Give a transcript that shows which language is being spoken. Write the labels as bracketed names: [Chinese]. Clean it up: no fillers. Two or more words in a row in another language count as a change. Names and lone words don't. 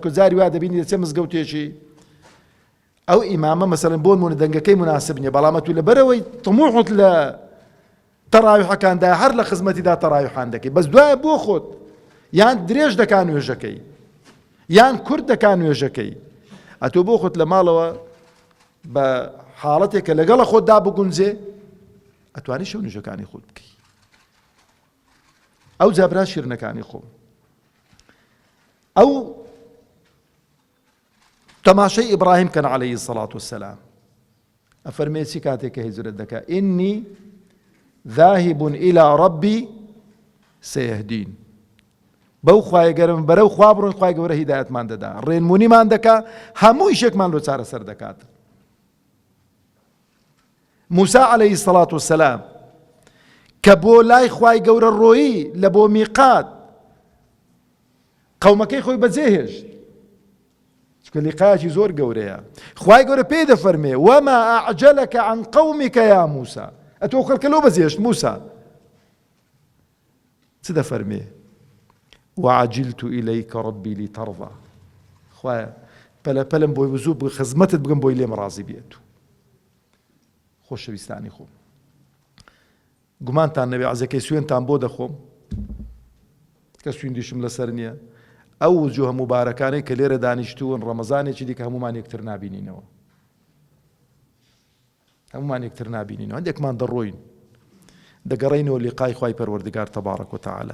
[Central Kurdish] کە جاری وا دەبینی دەچێ مزگەوتێکی ئەو ئیمامە مەسەلەن بۆ نمونە دەنگەکەی مناسب نییە، بەڵام تو لەبەرەوەی تەموحت لە تەڕاویحەکاندا هەر لە خزمەتیدا تەڕاویحان دەکەی، بەس دوایە بۆ خۆت یان درێژ دەکا نوێژەکەی یان کورد دەکا نوێژەکەی، ئەتۆ بۆ خۆت لە ماڵەوە بە حاڵەتێکە لەگەڵە خۆتدا بگونجێ ئەتوانی شەو نوێژەکانی خۆت بکەی. ئەو جابرا شیرنەکانی خۆم ئەو تەماشەی ئیبراهیم کەن [Arabic] عەلەیهی سەڵات وسەلام. [Central Kurdish] ئەفەرمێ چی کاتێککە هیجرەت دەکا؟ [Arabic] ئینی ذاهب إلى ربي سيهدين. [Central Kurdish] بەو خوای گەرم بەرەو خوا بڕۆین، خوای گەورە هیدایەتمان دەدا، ڕێنمونیمان دەکا، هەموو ئیشێکمان لۆ چارەسەر دەکات. موسا [Arabic] عەلەیهی سەڵات وسەلام [Central Kurdish] کە بۆ لای خوای گەورە ڕۆیی لە بۆ میقات قەومەکەی خۆی بەجێهێشت، چونکە لیقایەکی زۆر گەورەیە. خوای گەورە پێی دەفەرمێ [Arabic] وەما ئەعجەلەکە عن قەومکە یا موسا. [Central Kurdish] ئەتۆ خەڵکە لەو بەجێهێشت موسا چ دەفەرمێ؟ [Arabic] وعجلت إليك ربي لترضى. [Central Kurdish] خوایە پەلە پەلم بۆی بزوو خزمەتت بگەم بۆی لێم ڕازی بێت. خۆشەویستانی خۆم، گومانتان نەبێ عەزەکەی سوێنتان بۆ دەخۆم کە سوێندیشم لەسەر نییە. ئەو وجوهە مبارەکانەی کە لێرە دانیشتوون ڕەمەزانێکی دیکە هەمومان یەکتر نابینینەوە، هەمومان یەکتر نابینینەوە، هەندێکمان دەڕۆین دەگەڕێینەوە لیقای خوای پەروەردگار [Arabic] تەبارەک وتەعالە.